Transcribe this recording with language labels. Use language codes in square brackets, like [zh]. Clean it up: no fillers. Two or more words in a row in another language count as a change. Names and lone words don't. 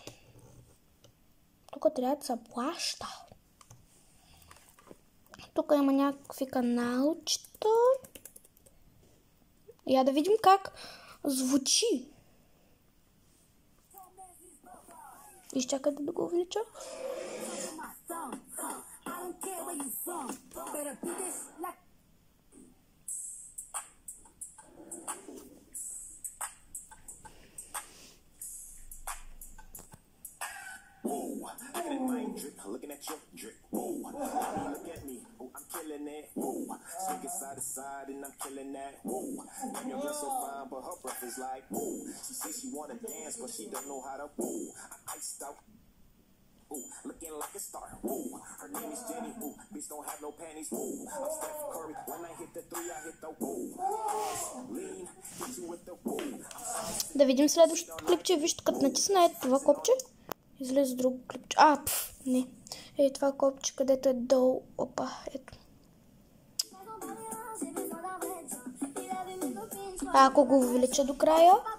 [bg] Тук трябва да се плаща. Тук има някакви каналчета. Я да видим как звучи. Изчакайте да го увелича. [en] I got a mind drip, looking at your drip. Whoa, look at me, oh, I'm killing it. Whoa, swinging side to side and I'm killing that. Whoa, damn your girl so fine, but her breath is like whoa. She says she wanna dance, but she don't know how to. Whoa, I'm iced out. Ooh, looking like a star. Whoa, her name is Jenny. Ooh, bitch don't have no panties. Whoa, I'm Steph Curry. When I hit the three, I hit the whoa. Lean, hit you with the whoa. [bg] Да видим следващото клипче. Вижте, като натисна ето това копче, излезе друго клипче. Не. Ей, това копче, където е долу. Опа, ето. Ако го увелича до края.